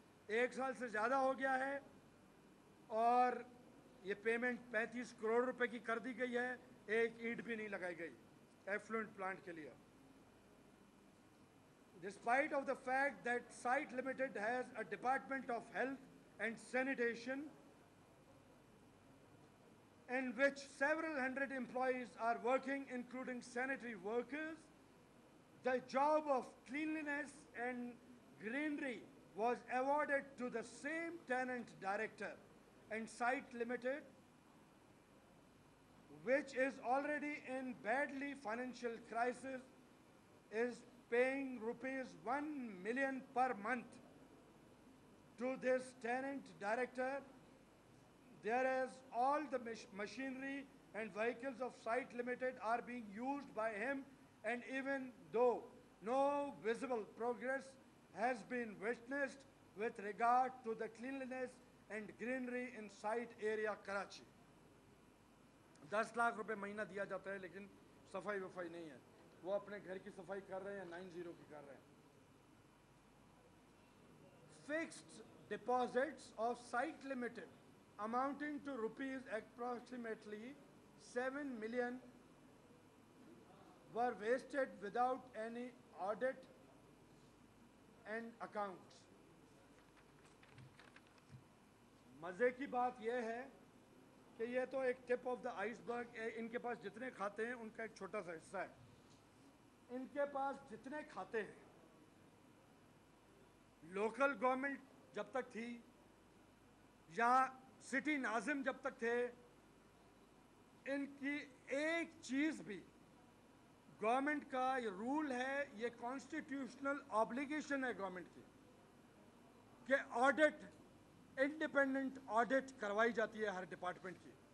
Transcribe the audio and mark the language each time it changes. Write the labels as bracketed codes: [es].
[hi] एक साल से ज़्यादा हो गया है और ये पेमेंट 35 करोड़ रुपए की कर दी गई है, एक ईंट भी नहीं लगाई गई एफ्लुएंट प्लांट के लिए. [en] Despite of the fact that Site Limited has a Department of Health and Sanitation in which several hundred employees are working, including sanitary workers, the job of cleanliness and greenery was awarded to the same tenant director, and Site Limited, which is already in badly financial crisis, is paying rupees 1 million per month to this tenant director, whereas all the machinery and vehicles of Site Limited are being used by him, and even though no visible progress has been witnessed with regard to the cleanliness and greenery in site area Karachi. [hi] 10 lakh रुपए महीना दिया जाता है, लेकिन सफाई वफाई नहीं है. वो अपने घर की सफाई कर रहे हैं, 90 की कर रहे हैं. [en] Fixed deposits of Site Limited amounting to rupees approximately 7 million were wasted without any audit and accounts. [hi] मजे की बात यह है कि ये तो एक [en] Tip of the iceberg. [hi] इनके पास जितने खाते हैं उनका एक छोटा सा हिस्सा है. इनके पास जितने खाते हैं, लोकल गवर्नमेंट जब तक थी या सिटी नाजिम जब तक थे, इनकी एक चीज भी गवर्नमेंट का ये रूल है, ये कॉन्स्टिट्यूशनल ऑब्लिगेशन है गवर्नमेंट की कि ऑडिट, इंडिपेंडेंट ऑडिट करवाई जाती है हर डिपार्टमेंट की.